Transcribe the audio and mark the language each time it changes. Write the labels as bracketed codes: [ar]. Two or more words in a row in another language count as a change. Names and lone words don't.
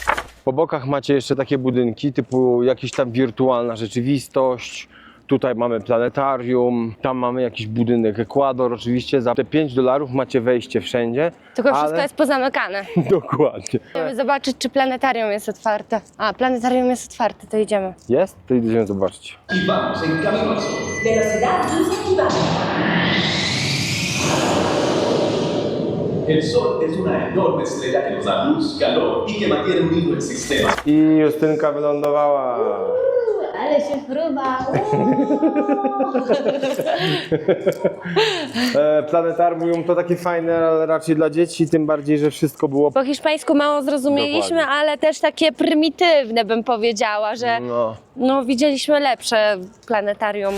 [pl] Po bokach macie jeszcze takie budynki typu jakaś tam wirtualna rzeczywistość, Tutaj mamy planetarium, tam mamy jakiś budynek Ekwador. Oczywiście za te $5 macie wejście wszędzie. Tylko wszystko ale... jest pozamykane. Dokładnie. Chcemy zobaczyć, czy planetarium jest otwarte. A, planetarium jest otwarte, to idziemy. Jest? To idziemy zobaczyć. [es] Y vamos en camino al sol. Velocidad 15 kilómetros. El sol es una enorme estrella que nos da luz, calor y que mantiene unido el sistema. [pl] I Justynka wylądowała. Ale się fruwa. Planetarium to takie fajne, ale raczej dla dzieci, tym bardziej, że wszystko było... Po hiszpańsku mało zrozumieliśmy, Dokładnie. ale też takie prymitywne, bym powiedziała, że no widzieliśmy lepsze planetarium.